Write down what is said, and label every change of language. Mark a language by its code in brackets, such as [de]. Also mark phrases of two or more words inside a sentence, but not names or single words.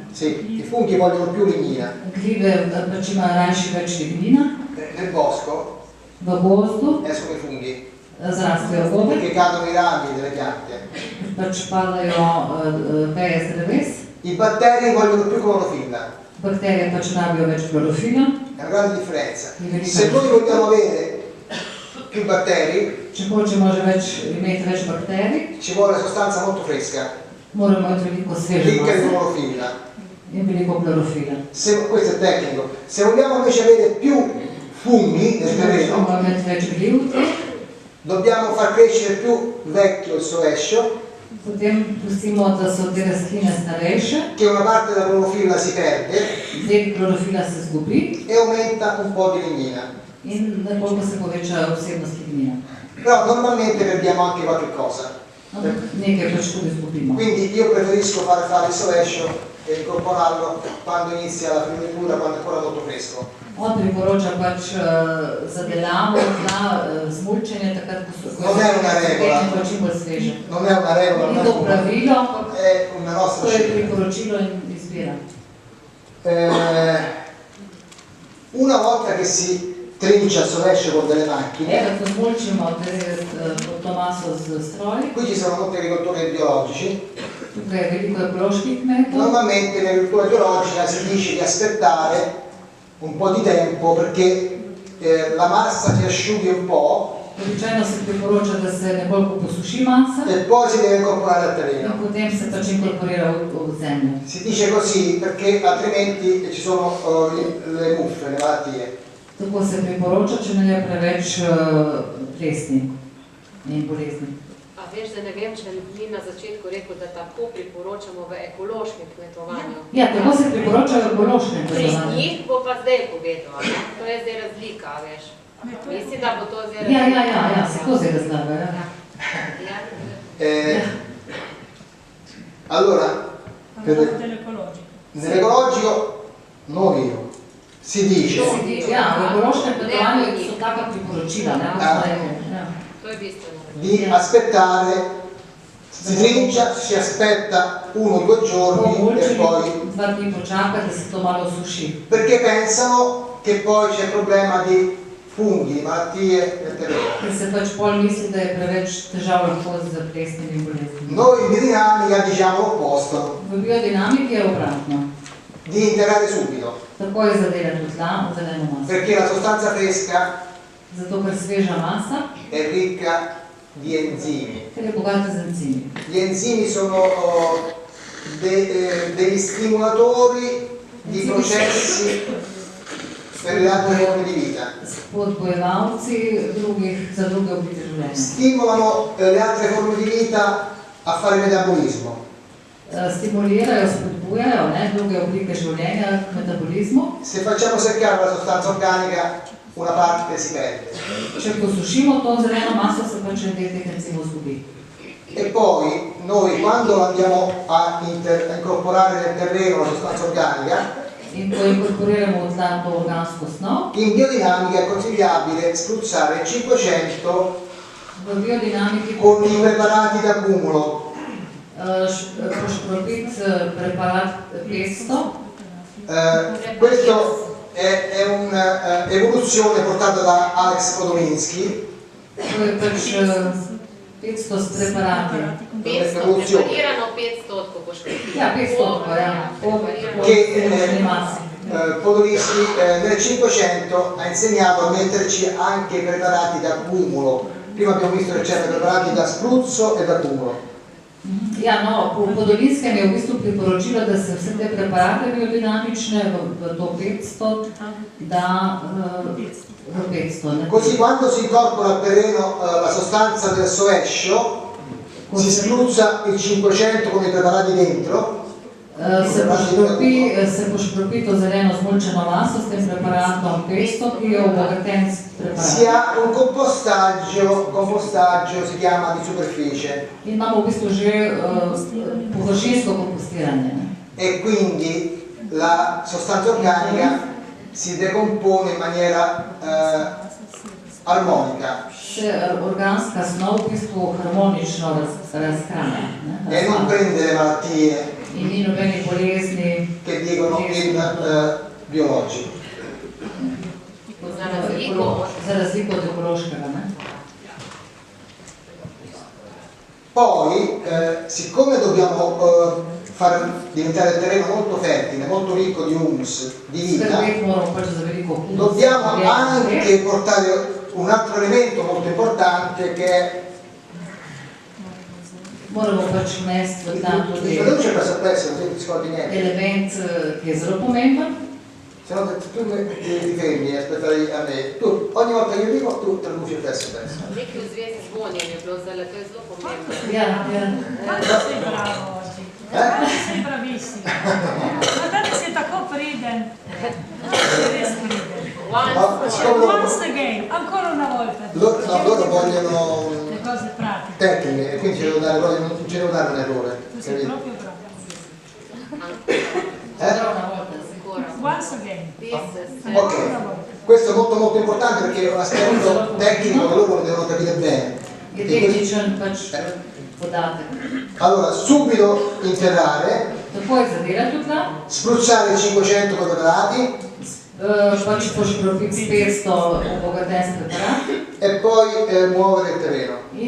[it] Sì, i funghi vogliono più lignina. Nel bosco escono i funghi perché cadono i rami delle piante. I batteri vogliono più clorofilla. [sl] Bakterije pač rabijo več klorofila. [it] È una grande differenza. Se noi vogliamo avere più batteri, [sl] če hočemo že imeti več bakterij, [it] ci vuole sostanza molto fresca, [sl] moramo imeti veliko sveže [it] ricca di [sl] mase [it] clorofilla. [sl] in veliko klorofila. [it] Questo è tecnico. Se vogliamo invece avere più funghi nel [sl] Če [it] terreno, [sl] hočemo imeti več gliv, [it] dobbiamo far crescere più vecchio il sovescio, [sl] potem pustimo, da so te rastline starejše, [it] che una parte della clorofilla si perde [sl] del klorofila se zgubi [it] e aumenta un po' di lignina. [sl] in nekoliko se poveča vsebnost lignina. [it] Però normalmente perdiamo anche qualche cosa. [sl] Ampak nekaj pač tudi zgubimo. [it] Quindi io preferisco fare il sovescio e incorporarlo quando inizia la fioritura, quando è ancora molto fresco. [sl] On priporoča pač zadelavo na smulčenje takrat, ko so [it] Non è una regola. [sl] pa čim bolj sveže. [it] Non è una regola, [sl] Ni [it] non [sl] to pravilo, ampak [it] è una nostra [sl] to je [it] scelta. [sl] priporočilo in izbira. [it] Una volta che si trincia il sovescio con delle macchine, [sl] Ko zmulčimo to maso z stroji, [it] qui ci sono molti agricoltori biologici, [sl] tukaj je veliko ekoloških kmetov. [it] normalmente in agricoltura biologica si dice di aspettare un po' di tempo perché la massa si asciughi un po' [sl] Običajno se priporoča, da se nekoliko posuši masa [it] e poi si deve incorporare al [sl] in [it] terreno. [sl] potem se pač inkorporira v zemljo. [it] Si dice così perché altrimenti ci sono le muffe, le malattie. [sl] Tako se priporoča, če ne je preveč plesni in bolezni. A veš, da ne vem, če ni na začetku rekel, da tako priporočamo v ekološkem kmetovanju. Ja, tako se priporoča v ekološkem Pri kmetovanju. njih bo pa zdaj povedal, a ne? To je zdaj razlika, veš. Mislim, da bo to zdaj Ja, se to zdaj razlaga, ja. Ja. [it] Allora, Dell'ecologico. nell'ecologico non io, si dice [sl] Ja, v ekološkem kmetovanju so taka priporočila, ne, kot smo rekli. Ja. To je bistveno. [it] di aspettare, si trincia, si aspetta 1 o 2 [sl] Po [it] giorni e [sl] mulčenju [it] poi [sl] 2 dni počaka, da se to malo suši. [it] perché pensano che poi c'è il problema di funghi, malattie nel terreno. [sl] Ker se pač pol misli, da je preveč težav lahko z plesnimi boleznimi. [it] Noi in biodinamica diciamo l'opposto, [sl] V biodinamiki je obratno. [it] di interrare subito, [sl] Takoj zadelati v tla, v zeleno maso. [it] perché la sostanza fresca [sl] Zato, ker sveža masa, [it] è ricca di enzimi. [sl] ker je bogata z encimi. [it] Gli enzimi sono degli stimolatori di processi per le altre forme di vita. [sl] Spodbojevalci za druge oblike življenja. [it] Stimolano le altre forme di vita a fare metabolismo. [sl] Stimulirajo, spodbujajo druge oblike življenja k metabolizmu. [it] Se facciamo seccare la sostanza organica, una parte si perde. [sl] Če posušimo to zeleno maso, se pač en del teh encimov zgubi. [it] E poi noi quando andiamo a incorporare nel terreno la sostanza organica, [sl] In ko inkorporiramo v tla to organsko snov, [it] in biodinamica è consigliabile spruzzare 500 [sl] v biodinamiki [it] con i preparati d'accumulo. [sl] poškropiti preparat 500. [it] Questo è un'evoluzione portata da Alex Podolinsky. [sl] To je pač 500 s preparati. 500, preparirano 500 poškoditi. Ja, 500, ja. Po [it] Che [sl] masi. [it] Podolinsky nel 500 ha insegnato a metterci anche i preparati d'accumulo. Prima abbiamo visto che c'erano preparati da spruzzo e d'accumulo. [sl] Ja, no, po Podolinskem je v bistvu priporočilo, da se vse te preparate biodinamične v to 500 da v 500. [it] Così quando si incorpora al terreno la sostanza del sovescio, si spruzza il 500 con i preparati dentro, [sl] Se poškropi to zeleno zmulčeno maso s tem preparatom 500, ki je obogaten s [it] si [sl] preparatom. [it] ha un compostaggio si chiama di superficie [sl] In imamo v bistvu že površinsko kompostiranje. [it] e quindi la sostanza organica si decompone in maniera armonica [sl] Se organska snov v bistvu harmonično razhranja. [it] e non prende le malattie [sl] In ni nobenih bolezni. [it] che dicono in biologico. [sl] Za razliko od ekološkega. [it] Poi, siccome dobbiamo far diventare il terreno molto fertile, molto ricco di humus, di vita, dobbiamo anche portare un altro elemento molto importante che è [sl] moramo pač vnesti v ta tudi element, ki je zelo pomemben. [it] Se no tu ti fermi e aspettare a me. Tu, ogni volta che io dico, tu traduci il testo adesso. [sl] Nekaj v zvezi z vonjem je bilo zdaj, to je zelo pomembno. [it] Quanto sei bravo oggi? Quanto sei bravissimo. Ma tanto sei [sl] tako priden. [it] Sei [sl] res priden. [en] Once again, [it] ancora una volta. Loro vogliono le cose pratiche. Tecniche, quindi ci devo dare, non ci devo dare un errore. Tu sei proprio bravo. [en] Once again. [it] Ok, questo è molto molto importante perché è un aspetto tecnico che loro devono capire bene. Allora, subito interrare, spruzzare 500 quadrati e poi muovere il terreno.